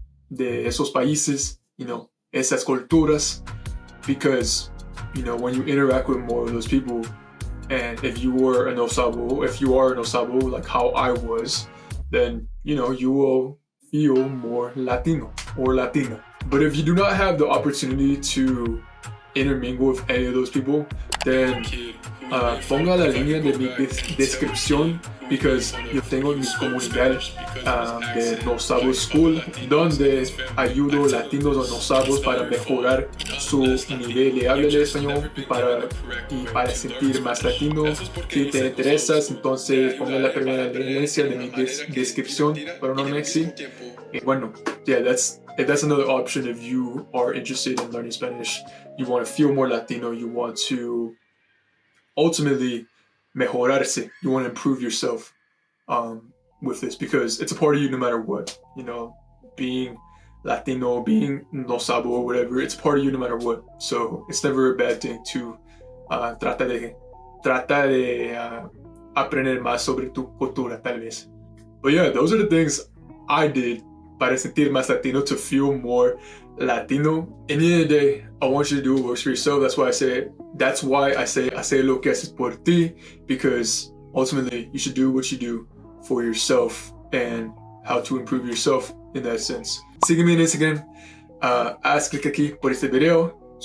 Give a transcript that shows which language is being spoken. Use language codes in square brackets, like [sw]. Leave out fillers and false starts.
[es] de esos países, [en] you know, [es] esas culturas, [en] because, you know, when you interact with more of those people, and if you were an Osabo, if you are an Osabo, like how I was, then, you know, you will feel more Latino or Latina. But if you do not have the opportunity to intermingle with any of those people, then [es] ponga la línea de mi descripción, [en] because [es] yo tengo mi comunidad de No Sabo School, donde ayudo latinos o no sabos para mejorar su nivel de habla de español y para sentir más latino. Si te interesas, entonces ponga la primera referencia de mi descripción, pero no me sí. [en] Bueno, yeah, that's another option if you are interested in learning Spanish. You want to feel more Latino, you want to ultimately [es] mejorarse, [en] you want to improve yourself with this, because it's a part of you no matter what, you know, being Latino, being no sabo or whatever, it's a part of you no matter what. So it's never a bad thing to [es] trata de aprender más sobre tu cultura, tal vez. [en] But yeah, those are the things I did [es] para sentir más Latino, [en] to feel more Latino. In the end of the day, I want you to do what works for yourself. That's why I say [es] hacer lo que haces por ti, [en] because ultimately you should do what you do for yourself and how to improve yourself in that sense. [es] Sígueme en Instagram, haz clic aquí por este video, suscríbete si tú eres nuevo, hacer lo que haces por ti,